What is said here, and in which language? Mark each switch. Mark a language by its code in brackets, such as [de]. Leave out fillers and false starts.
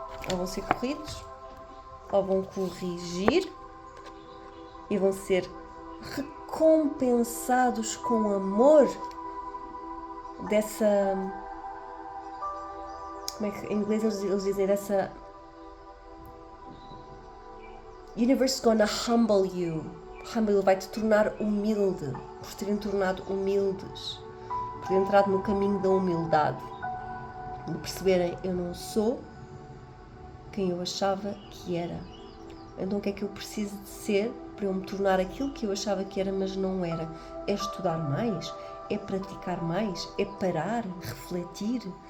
[pt] Ou vão ser corridos, ou vão corrigir e vão ser recompensados com amor dessa... Como é que em inglês eles dizem? Dessa... [en] Universe gonna humble you. [pt] Humble vai te tornar humilde. Por terem tornado humildes. Por terem entrado no caminho da humildade. De perceberem, eu não sou quem eu achava que era. Então o que é que eu preciso de ser para eu me tornar aquilo que eu achava que era, mas não era? É estudar mais? É praticar mais? É parar? Refletir?